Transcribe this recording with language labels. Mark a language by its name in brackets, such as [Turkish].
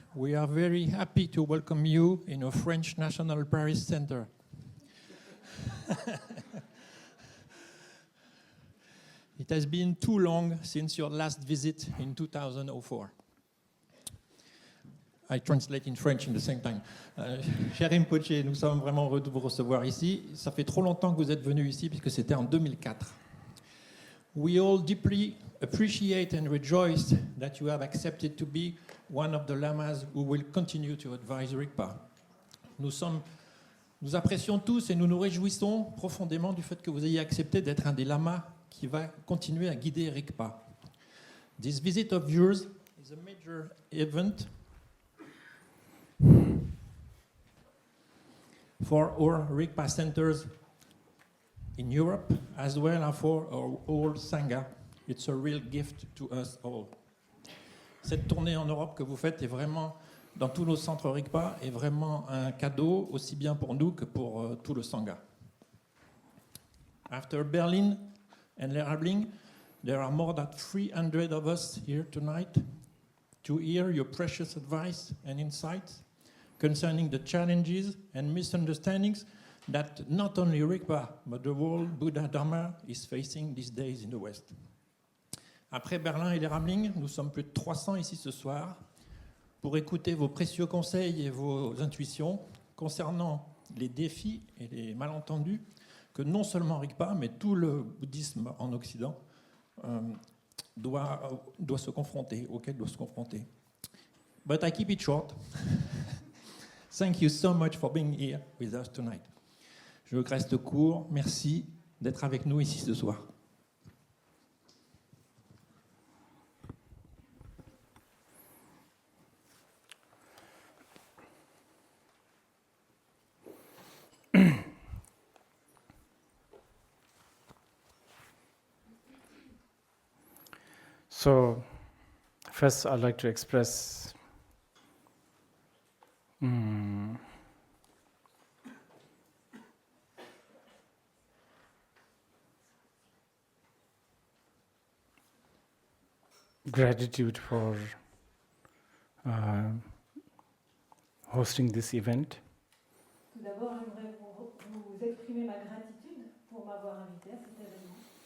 [English] we are very happy to welcome you in our French National Paris Center. It has been too long since your last visit in 2004. I translate in French in the same time. [French] Cher Rinpoche, nous sommes vraiment heureux de vous recevoir ici. Ça fait trop longtemps que vous êtes venu ici puisque c'était en 2004. [English] We all deeply appreciate and rejoice that you have accepted to be one of the lamas who will continue to advise Rigpa. [French] Nous apprécions tous et nous nous réjouissons profondément du fait que vous ayez accepté d'être un des lamas qui va continuer à guider Rigpa. [English] This visit of yours is a major event for our Rigpa centers in Europe, as well as for our whole Sangha. It's a real gift to us all. [French] Cette tournée en Europe que vous faites est vraiment, dans tous nos centres Rigpa, est vraiment un cadeau, aussi bien pour nous que pour tout le Sangha. [English] After Berlin and Lehrabling, there are more than 300 of us here tonight to hear your precious advice and insights concerning the challenges and misunderstandings that not only Rigpa, but the whole Buddha Dharma is facing these days in the West. [French] Après Berlin et les Ramling, nous sommes plus de 300 ici ce soir pour écouter vos précieux conseils et vos intuitions concernant les défis et les malentendus que non seulement Rigpa, mais tout le bouddhisme en Occident doit se confronter, auquel doit se confronter. [English] But I keep it short. Thank you so much for being here with us tonight. [French] Je reste court. Merci d'être avec nous ici ce soir. [English] So, first I'd like to express gratitude for hosting this event. [French] tout d'abord, j'aimerais vous exprimer ma gratitude pour m'avoir invité à cet événement.